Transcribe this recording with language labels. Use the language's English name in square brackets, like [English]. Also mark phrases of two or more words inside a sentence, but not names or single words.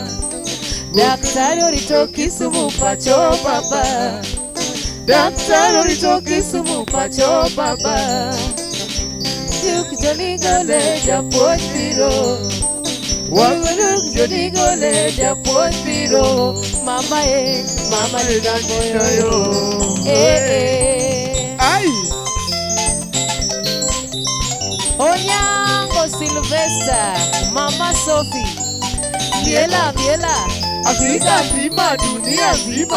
[Luo (Kenya and Tanzania)] Daktari orito Kisumu pacho baba. Daktari orito Kisumu pacho baba. Juk joni gole japuoj biro. Waburuk jodi gole japuonj biro. Mama mama ninamoyo. Ai. Onyango Sylvester, Mama Sophie. [Swahili] Miela, Afrika zima, dunia zima.